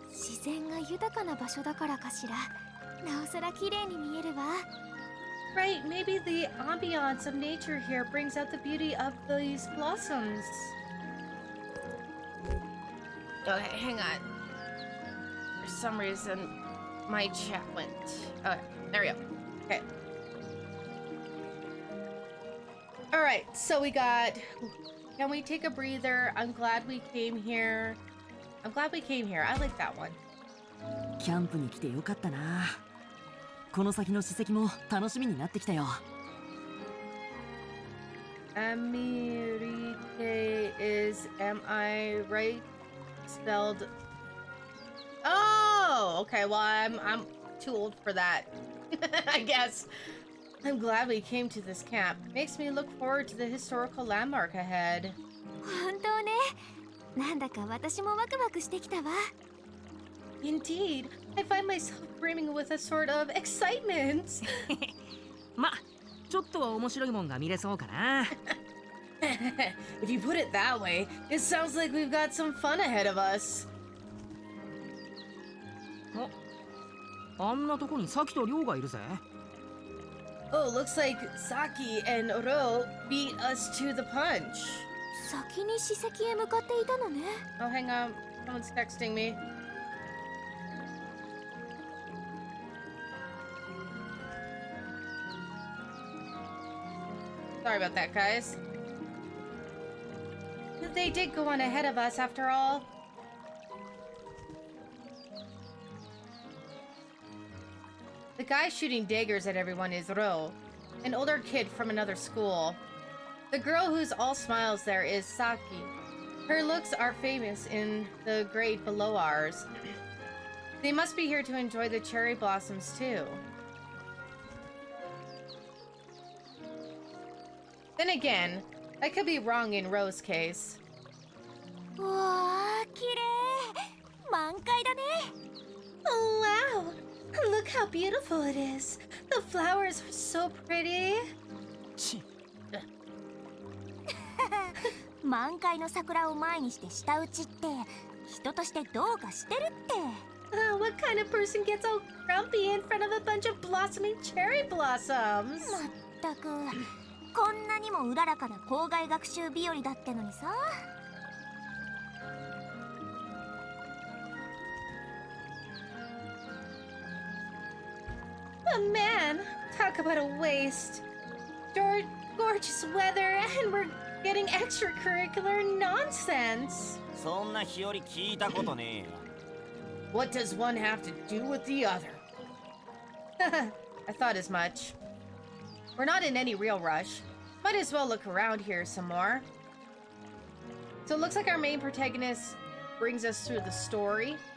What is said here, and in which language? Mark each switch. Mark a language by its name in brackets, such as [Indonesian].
[Japanese] 自然が豊かな場所だからかしら。なおさら綺麗に見えるわ。 [English] right, maybe the ambiance of nature here brings out the beauty of these blossoms. Okay, hang on. For some reason, my chat went. Okay, there we go. Okay. Alright, so we got... Can we take a breather? I'm glad we came here. I'm glad we came here. I like that one. [Japanese] キャンプに来てよかったな。この先の史跡も楽しみになってきたよ。 [English] Amirite is, am I right? Spelled... Oh! Okay, well, I'm too old for that. I guess. I'm glad we came to this camp. Makes me look forward to the historical landmark ahead. [Japanese] 本当ね。なんだか私もワクワクしてきたわ。 [English] Indeed, I find myself brimming with a sort of excitement. [Japanese] ま、ちょっとは面白いもんが見れそうかな。 [English] If you put it that way, it sounds like we've got some fun ahead of us. [Japanese] あんなとこにサキとリョウがいるぜ。 [English] Oh, looks like Saki and Ro beat us to the punch. [Japanese] 先に史跡へ向かっていたのね。 [English] Oh, hang on. Someone's texting me. Sorry about that, guys. They did go on ahead of us after all. The guy shooting daggers at everyone is Ro, an older kid from another school. The girl who's all smiles there is Saki. Her looks are famous in the grade below ours. They must be here to enjoy the cherry blossoms too. Then again, I could be wrong in Ro's case. [Japanese] わあ、綺麗。満開だね。 [English] Oh wow! Look how beautiful it is. The flowers are so pretty. ち、 [Japanese] 満開の桜を前にして舌打ちって人としてどうかしてるって。 [English] What kind of person gets all grumpy in front of a bunch of blossoming cherry blossoms? [Japanese] まったく、こんなにもうららかな校外学習日和だってのにさ。 [English] Oh man, talk about a waste. Gorgeous weather, and we're getting extracurricular nonsense. [Japanese] そんな日和聞いたことねえよ。 [English] What does one have to do with the other? I thought as much. We're not in any real rush. Might as well look around here some more. So it looks like our main protagonist brings us through the story.